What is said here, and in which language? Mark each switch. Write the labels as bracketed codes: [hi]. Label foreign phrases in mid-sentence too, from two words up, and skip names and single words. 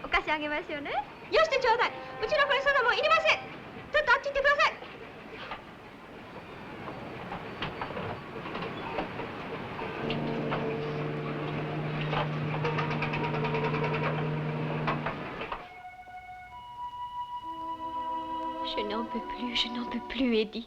[ja] 上げますよね。よしてちょうだい。うちのこれそんなもんいりません。ちょっとあっち行ってください。 [fr] Je n'en peux plus, je n'en peux plus, Eddie.